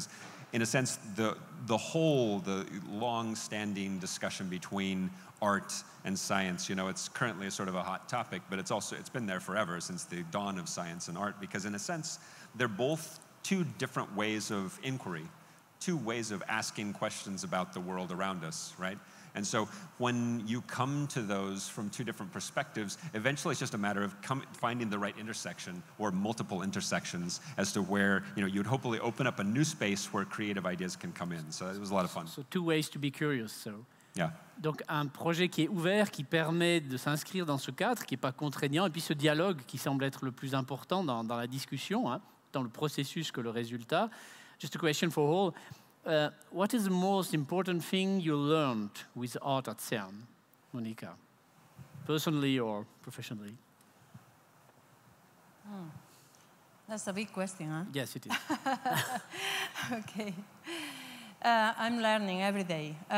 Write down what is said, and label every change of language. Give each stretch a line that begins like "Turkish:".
English: Because in a sense, the long-standing discussion between art and science, it's currently a sort of a hot topic, but it's been there forever, since the dawn of science and art, because in a sense, they're both two different ways of inquiry, two ways of asking questions about the world around us, right? And so when you come to those from two different perspectives, eventually it's just a matter of finding the right intersection or multiple intersections as to where you'd hopefully open up a new space where creative ideas can come in. So it was a lot of fun. So two ways to be curious. So. Yeah.
French: Donc un projet qui est ouvert, qui permet de s'inscrire dans ce cadre, qui n'est pas contraignant, et puis ce dialogue qui semble être le plus important dans la discussion, dans le processus que le résultat.
English: Just a question for all. What is the most important thing you learned with art at CERN, Monica? Personally or professionally? That's a big question, huh? Yes, it is. Okay. I'm learning every day.